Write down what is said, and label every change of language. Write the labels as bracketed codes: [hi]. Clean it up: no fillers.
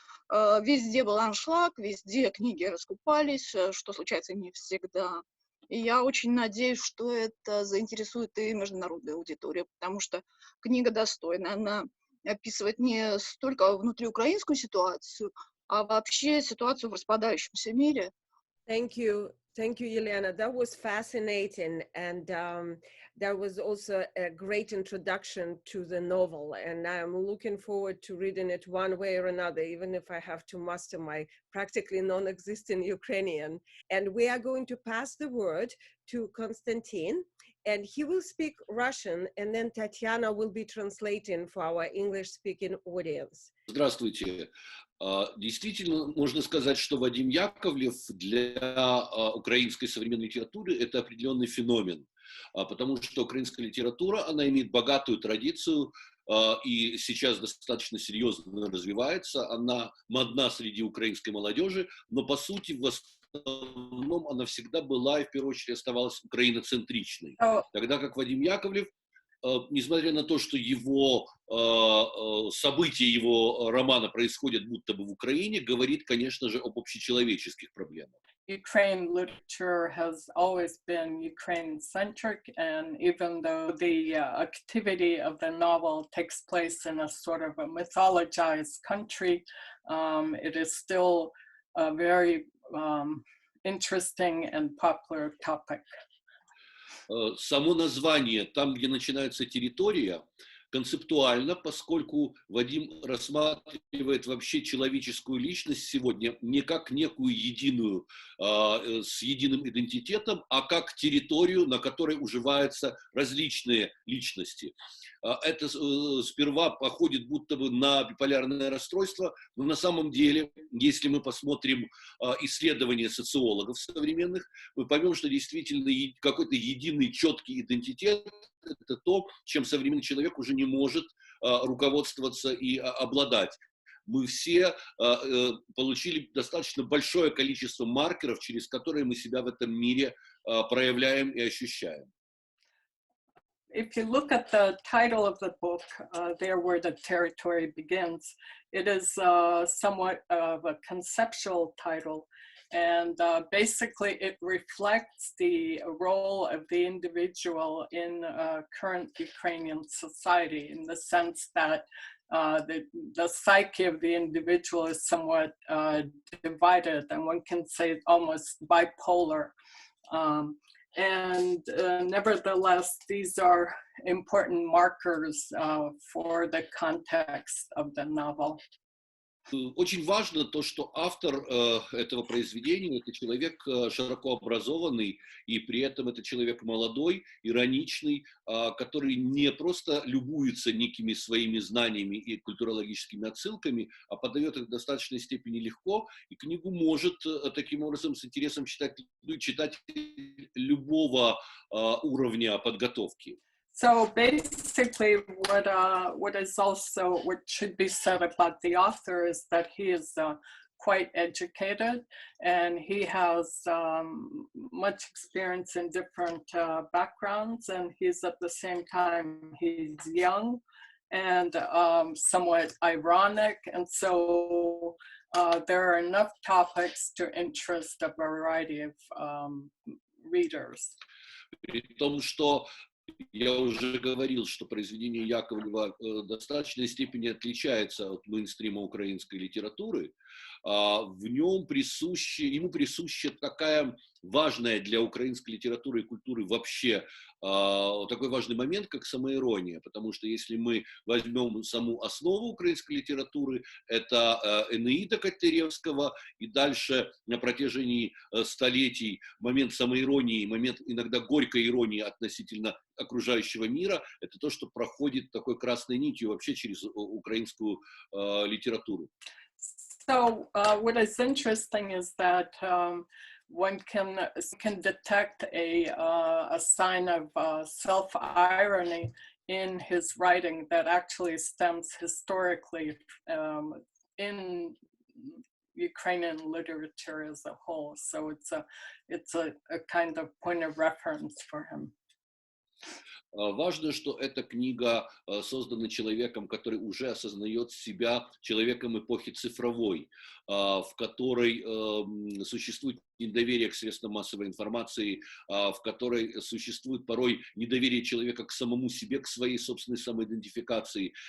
[ru] Везде был аншлаг, везде книги раскупались, что случается не всегда. И я очень надеюсь, что это заинтересует и международную аудиторию, потому что книга достойна. Она описывает не столько внутриукраинскую ситуацию, а вообще ситуацию в распадающемся мире. [en] Thank you. Thank you, Yelena. That was fascinating. And there was also a great introduction to the novel. And I'm looking forward to reading it one way or another, even if I have to master my practically non-existent Ukrainian. And we are going to pass the word to Konstantin, and he will speak Russian, and then Tatiana will be translating for our English-speaking audience. [ru] Здравствуйте. Действительно, можно сказать, что Вадим Яковлев для украинской современной литературы – это определенный феномен, потому что украинская литература, она имеет богатую традицию и сейчас достаточно серьезно развивается, она модна среди украинской молодежи, но по сути в основном она всегда была и в первую очередь оставалась украиноцентричной. Тогда как Вадим Яковлев, несмотря на то, что его события его романа происходят будто бы в Украине, говорит, конечно же, об общечеловеческих проблемах. [en] Ukraine literature has always been Ukraine-centric, and even though the activity of the novel takes place in a sort of a mythologized country, it is still a very interesting and popular topic. [ru] Само название «Там, где начинается территория» концептуально, поскольку Вадим рассматривает вообще человеческую личность сегодня не как некую единую, с единым идентитетом, а как территорию, на которой уживаются различные личности. Это сперва походит будто бы на биполярное расстройство, но на самом деле, если мы посмотрим исследования социологов современных, мы поймем, что действительно какой-то единый четкий идентитет – это то, чем современный человек уже не может руководствоваться и обладать. Мы все получили достаточно большое количество маркеров, через которые мы себя в этом мире проявляем и ощущаем. [en] If you look at the title of the book, there where the territory begins, it is somewhat of a conceptual title. And basically it reflects the role of the individual in current Ukrainian society, in the sense that the psyche of the individual is somewhat divided, and one can say almost bipolar. And nevertheless, these are important markers for the context of the novel. [ru] Очень важно то, что автор этого произведения – это человек широко образованный, и при этом это человек молодой, ироничный, который не просто любуется некими своими знаниями и культурологическими отсылками, а подает их в достаточной степени легко, и книгу может таким образом с интересом читать любого уровня подготовки. [en] So basically, what should be said about the author is that he is quite educated, and he has much experience in different backgrounds, and he's at the same time he's young and somewhat ironic, and so there are enough topics to interest a variety of readers. [ru] При том, что я уже говорил, что произведение Яковлева в достаточной степени отличается от мейнстрима украинской литературы. Ему присуща такая важная для украинской литературы и культуры вообще такой важный момент, как самоирония. Потому что если мы возьмем саму основу украинской литературы, это Энеида Котляревского, и дальше на протяжении столетий момент самоиронии, момент иногда горькой иронии относительно окружающего мира, это то, что проходит такой красной нитью вообще через украинскую литературу. [en] So what is interesting is that one can detect a sign of self-irony in his writing that actually stems historically in Ukrainian literature as a whole. So it's a kind of point of reference for him. [ru] Важно, что эта книга создана человеком, который уже осознает себя человеком эпохи цифровой, в которой существует недоверие к средствам массовой информации, в которой существует порой недоверие человека к самому себе, к своей собственной самоидентификации.